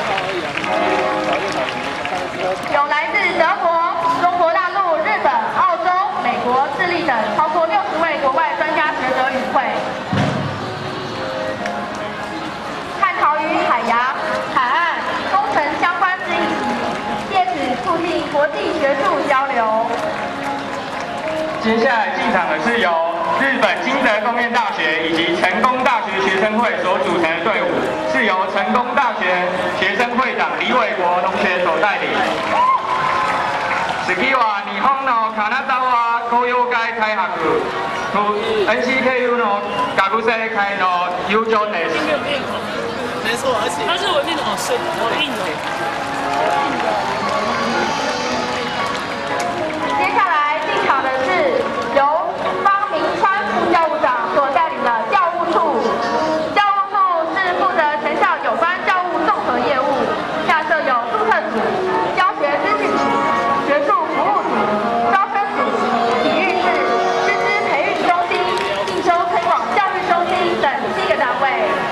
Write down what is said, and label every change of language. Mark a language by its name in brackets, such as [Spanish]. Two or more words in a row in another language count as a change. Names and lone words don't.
[Chinese] 有来自德国、中国大陆、日本、澳洲、美国、智利等超过60位国外专家学者与会，探讨与海洋、海岸工程相关之议题，借此促进国际学术交流。接下来进场的是由日本金泽工业大学以及成功大学学生会所组成的队伍，是由成功大学学生会長李伟国同学所带领。 [Japanese] 次は日本の金沢工業会開発と NCKU の学生会の友情です。 [Chinese] 没错，而且它日文念得好深，好硬哦。接下来进场的是由方明川副教务长所带领的教务处。教务处是负责全校有关教务综合业务，下设有注册组、教学资讯组、学术服务组、招生组、体育室、师资培育中心、进修推广教育中心等7个单位。